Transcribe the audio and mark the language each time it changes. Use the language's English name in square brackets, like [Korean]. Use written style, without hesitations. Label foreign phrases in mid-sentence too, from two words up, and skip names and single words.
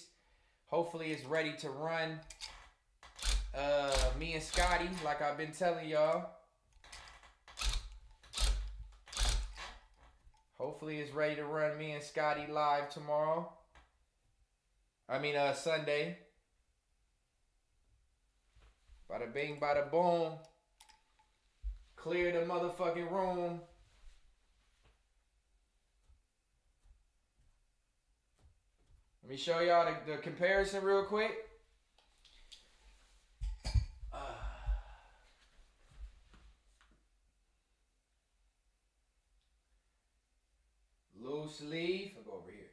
[English] Hopefully it's ready to run me and Scotty, like I've been telling y'all. Hopefully it's ready to run me and Scotty live tomorrow. Sunday. Bada bing, bada boom. Clear the motherfucking room. Let me show y'all the comparison real quick. Loose leaf. I'll go over here.